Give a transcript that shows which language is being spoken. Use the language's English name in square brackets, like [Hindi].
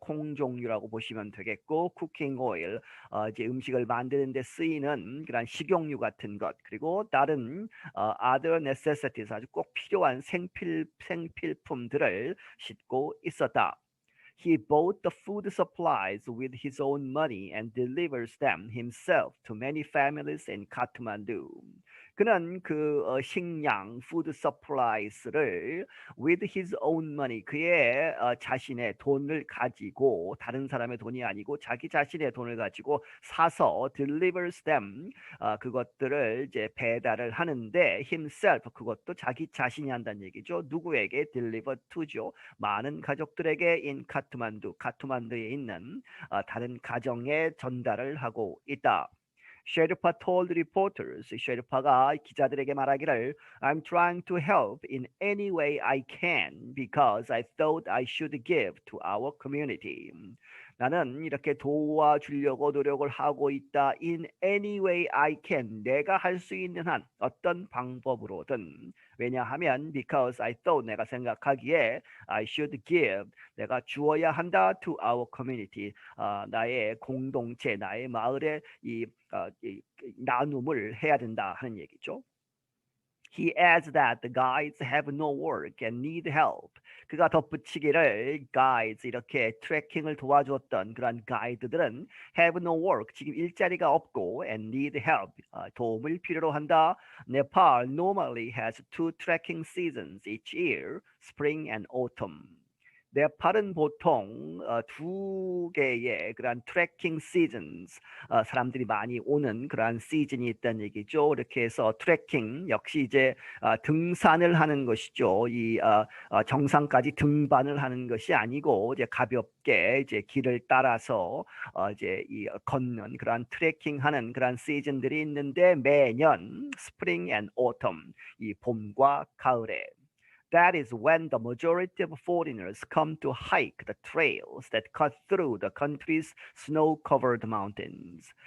[Korean] 콩 종류라고 보시면 되겠고, cooking oil, 이제 음식을 만드는 데 쓰이는 그런 식용유 같은 것. 그리고 다른 [English] other necessities, [Korean] 아주 꼭 필요한 생필품들을 싣고 있었다. [English] He bought the food supplies with his own money and delivers them himself to many families in Kathmandu. [Korean] 그는 그 식량, [English] food supplies [Korean] 를 [English] with his own money, [Korean] 그의 자신의 돈을 가지고, 다른 사람의 돈이 아니고 자기 자신의 돈을 가지고 사서 [English] delivers them, [Korean] 그것들을 이제 배달을 하는데 [English] himself, [Korean] 그것도 자기 자신이 한다는 얘기죠. 누구에게? [English] deliver to [Korean] 죠. 많은 가족들에게 in 카트만두에 있는 다른 가정에 전달을 하고 있다. [English] 셰르파 told reporters. [Korean] 셰르파가 기자들에게 말하기를 [English] I'm trying to help in any way I can because I thought I should give to our community. [Korean] 나는 이렇게 도와주려고 노력을 하고 있다. [English] In any way I can. [Korean] 내가 할 수 있는 한 어떤 방법으로든. 왜냐하면 [English] because I thought [Korean] 내가 생각하기에 [English] I should give [Korean] 내가 주어야 한다 [English] to our community [Korean] 나의 공동체 나의 마을에 이 나눔을 해야 된다 하는 얘기죠. [English] He adds that the guides have no work and need help. [Korean] 그가 덧붙이기를 guides 이렇게 트래킹을 도와주었던 그런 가이드들은 [English] have no work [Korean] 지금 일자리가 없고 [English] and need help [Korean] 도움을 필요로 한다. [English] Nepal normally has two trekking seasons each year, spring and autumn. [Korean] 네팔은 보통 두 개의 그런 트레킹 시즌스 사람들이 많이 오는 그러한 시즌이 있다는 얘기죠. 이렇게 해서 트레킹 역시 이제 등산을 하는 것이죠. 이 정상까지 등반을 하는 것이 아니고 이제 가볍게 이제 길을 따라서 이제 이 걷는 그러한 트레킹하는 그러한 시즌들이 있는데 매년 [English] 스프링 앤 오텀 [Korean] 이 봄과 가을에 [English] That is when the majority of foreigners come to hike the trails that cut through the country's snow-covered mountains.